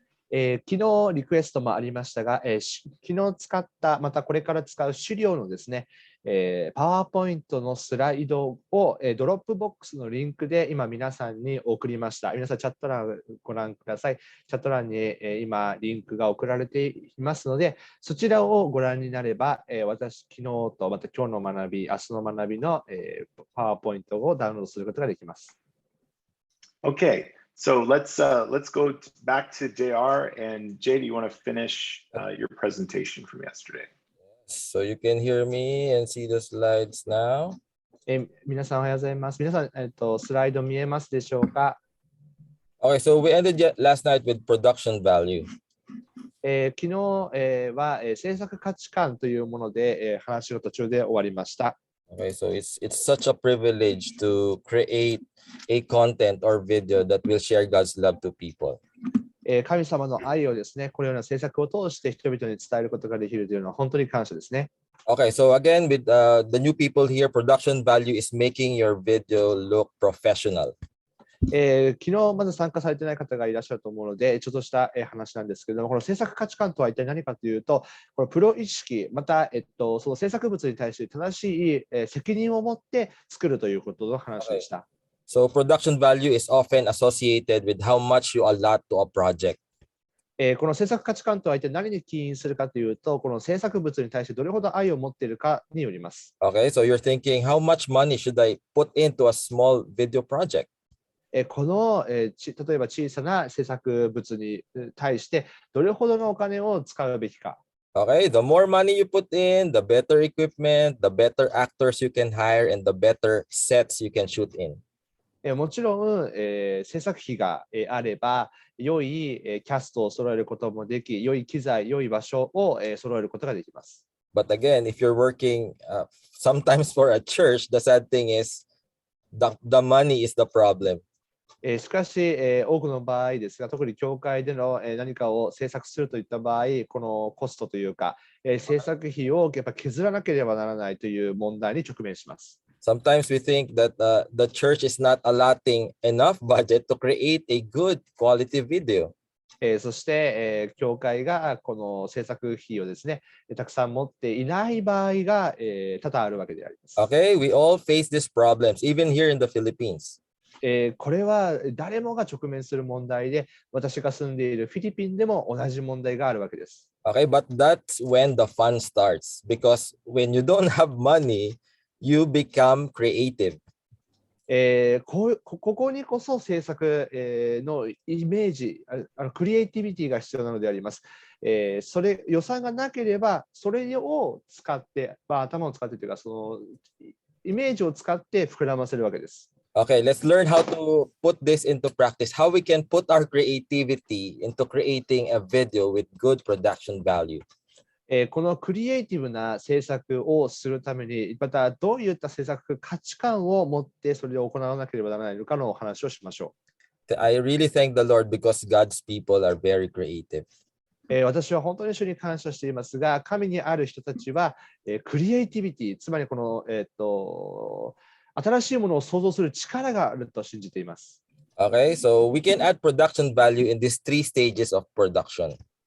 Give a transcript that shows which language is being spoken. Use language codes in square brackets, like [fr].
[ja] 昨日リクエストもありましたが、昨日使った、またこれから使う資料のですね、PowerPoint のスライドを、ドロップボックスのリンクで今皆さんに送りました。皆さんチャット欄ご覧ください。チャット欄に、今リンクが送られていますので、そちらをご覧になれば、私、昨日とまた今日の学び、明日の学びの、PowerPoint をダウンロードすることができます。 [en] Okay. So let's go back to JR, and Jay, do you want to finish your presentation from yesterday? So you can hear me and see the slides now. [ja] 皆さんおはようございます。皆さん、スライド見えますでしょうか？ [en] Okay, so we ended last night with production value. [ja] 昨日、は、制作価値観というもので、話の途中で終わりました。 [en] Okay, so it's such a privilege to create a content or video that will share God's love to people. [ja] 神様の愛をですね、このような制作を通して人々に伝えることができるというのは本当に感謝ですね。 [en] Okay, so again, with the new people here, production value is making your video look professional. [ja] 昨日まだ参加されていない方がいらっしゃると思うので、ちょっとした話なんですけれども、この制作価値観とは一体何かというと、このプロ意識、また、その制作物に対して正しい責任を持って作るということの話でした。 [en] So production value is often associated with how much you allot to a project. [ja] この制作価値観とは一体何に起因するかというと、この制作物に対してどれほど愛を持っているかによります。 [en] Okay, so you're thinking, how much money should I put into a small video project? [ja] この、例えば小さな制作物に対してどれほどのお金を使うべきか。 [en] Okay, the more money you put in, the better equipment, the better actors you can hire, and the better sets you can shoot in. [ja] もちろん、制作費があれば、良いキャストを揃えることもでき、良い機材、良い場所を揃えることができます。 [en] But again, if you're working sometimes for a church, the sad thing is the money is the problem. [ja] しかし、多くの場合ですが、特に教会での何かを制作するといった場合、このコストというか、制作費をやっぱ削らなければならないという問題に直面します。 [en] Sometimes we think that the church is not allotting enough budget to create a good quality video. [ja] そして、教会がこの制作費をですね、たくさん持っていない場合が、多々あるわけであります。 [en] Okay, we all face these problems, even here in the Philippines. [ja] これは誰もが直面する問題で、私が住んでいるフィリピンでも同じ問題があるわけです。 [en] Okay, but that's when the fun starts, because when you don't have money, you become creative. [ja] ここにこそ制作、のイメージ、クリエイティビティが必要なのであります。予算がなければ、それを使って、頭を使ってというか、そのイメージを使って膨らませるわけです。 [en] Okay, let's learn how to put this into practice, how we can put our creativity into creating a video with good production value. [ja] このクリエイティブな制作をするために、またどういった制作価値観を持ってそれを行わなければならないのかのお話をしましょう。 [en] I really thank the Lord because God's people are very creative. [ja] 私は本当に主に感謝していますが、神にある人たちは、クリエイティビティ、つまりこの、新しいものを創造する力があると信じています。 [en] Okay, so we can add production value in these 3 stages of production.